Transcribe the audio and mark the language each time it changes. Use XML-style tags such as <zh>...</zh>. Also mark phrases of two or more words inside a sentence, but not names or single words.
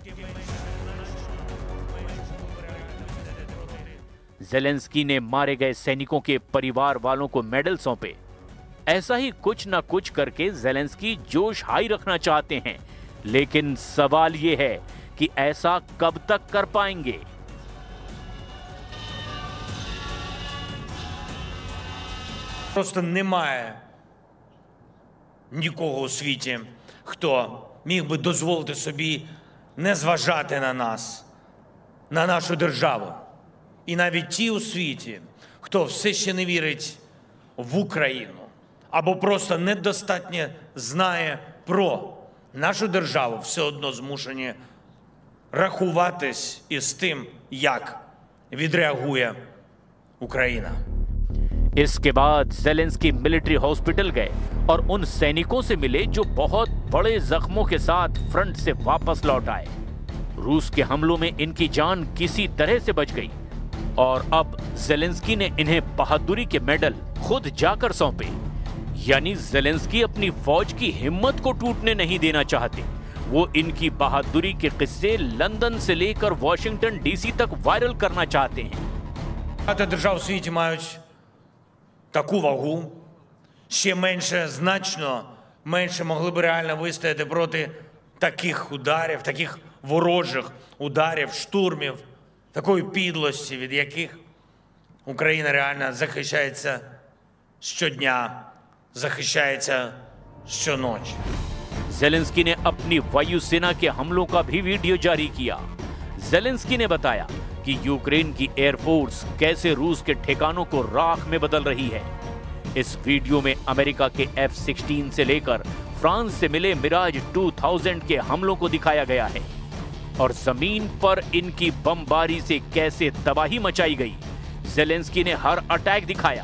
<hi>ज़ेलेंस्की ने मारे गए सैनिकों के परिवार वालों को मेडल सौंपे। ऐसा ही कुछ ना कुछ करके ज़ेलेंस्की जोश हाई रखना चाहते हैं, लेकिन सवाल यह है कि ऐसा कब तक कर पाएंगे।</hi> <uk>Просто немає нікого у світі, хто міг би дозволити собі не зважати на нас, на нашу державу. І навіть ті у світі, хто все ще не вірить в Україну, або просто недостатньо знає про нашу державу, все одно змушені рахуватись із тим, як відреагує Україна.</uk> <hi>इसके बाद ज़ेलेंस्की मिलिट्री हॉस्पिटल गए और उन सैनिकों से मिले जो बहुत बड़े जख्मों के साथ फ्रंट से वापस लौट आए। रूस के हमलों में इनकी जान किसी तरह से बच गई और अब ज़ेलेंस्की ने इन्हें बहादुरी के मेडल खुद जाकर सौंपे। यानी ज़ेलेंस्की अपनी फौज की हिम्मत को टूटने नहीं देना चाहते। वो इनकी बहादुरी के किस्से लंदन से लेकर वॉशिंगटन डीसी तक वायरल करना चाहते हैं।</hi> <uk>Багато держав у світі мають таку вагу, ще менше, значно менше могли б реально вистояти проти таких ударів, таких ворожих ударів, штурмів, такої підлості, від яких Україна реально захищається щодня, захищається щоночі.</uk> <hi>ज़ेलेंस्की ने अपनी वायुसेना के हमलों का भी वीडियो जारी किया। ज़ेलेंस्की ने बताया कि यूक्रेन की एयरफोर्स कैसे रूस के ठिकानों को राख में बदल रही है। इस वीडियो में अमेरिका के F-16 से लेकर फ्रांस से मिले मिराज 2000 के हमलों को दिखाया गया है और जमीन पर इनकी बमबारी से कैसे तबाही मचाई गई, ज़ेलेंस्की ने हर अटैक दिखाया।</hi>